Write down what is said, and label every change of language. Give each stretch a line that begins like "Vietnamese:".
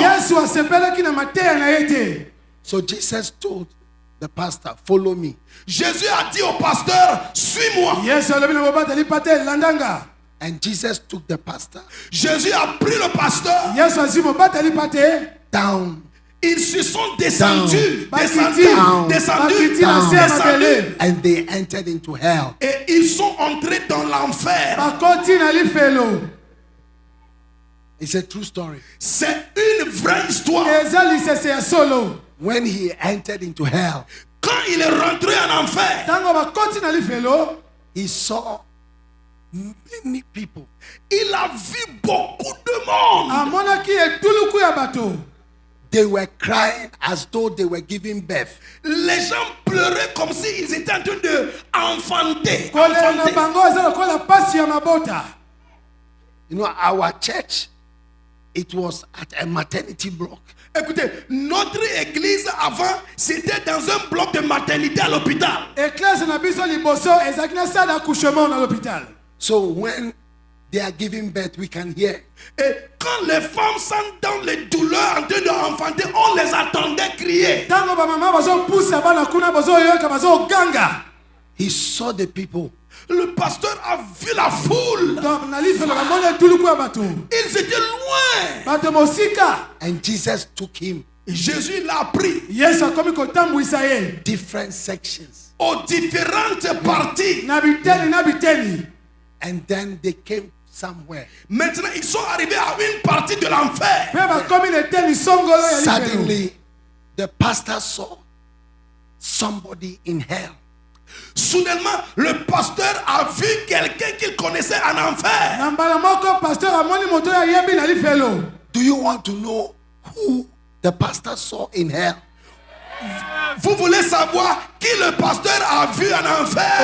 Lingala: yesu asepelaki na mateya na ye te.
English: So Jesus told the pastor, follow me.
French: Jésus a dit au pasteur, suis-moi.
Lingala: yesu alobi na mobateli pate landanga.
English: And Jesus took the pastor
French: Jésus a pris le pasteur.
Lingala: yesu azwi mobateli pate.
English: down.
French: Ils se sont descendus,
Lingala: Bakiti.
French: descendus,
Lingala: Bakiti na se ya mabele.
English: And they entered into hell.
French: et ils sont entrés dans l'enfer.
Lingala: bakoti na lifelo.
English: It's a true story.
French: C'est une vraie histoire.
Lingala: eza lisese ya solo.
English: When he entered into hell,
French: Quand il est rentré en enfer,
Lingala: Ntango bakoti na lifelo,
English: he saw many people.
French: il a vu beaucoup de monde.
Lingala: amonaki etuluku ya bato.
English: They were crying as though they were giving birth.
French: Les gens pleuraient comme s'ils étaient en train de enfanter.
Lingala: Kolela na bango eza lokola pasi ya mabota.
English: You know, our church, it was at a maternity block.
French: Écoutez, notre église avant, c'était dans un bloc de maternité à l'hôpital.
Lingala: Église na biso liboso ezalaki na
French: salle d'accouchement
Lingala: na
French: l'hôpital.
English: So when they are giving birth, we can hear.
French: Et quand les femmes sont dans les douleurs en train d'enfanter, on les attendait crier.
Lingala: Ntango bamama bazopusa bana kuna bazoyoka bazoganga.
English: He saw the people.
French: Le pasteur a vu la foule.
Lingala: Donc na lifelo bamona etuluku ya bato.
French: Ils étaient loin.
Lingala: Bato mosika.
English: And Jesus took him
French: Jésus l'a pris
Lingala: Yesu akomi kotambwisa ye.
English: different sections.
French: aux différentes parties.
Lingala: Na biteni na biteni.
English: And then they came somewhere.
French: Maintenant, ils sont arrivés à une partie de l'enfer.
Lingala: Pe bakomi na eteni songolo ya lifelo.
English: Suddenly, the pastor saw somebody in hell.
French: Soudainement, le pasteur a vu quelqu'un qu'il connaissait en enfer.
Lingala: Na mbala moko pasteur amoni moto ya yebi na lifelo.
English: Do you want to know who the pastor saw in hell?
French: Vous voulez savoir qui le pasteur a vu en enfer?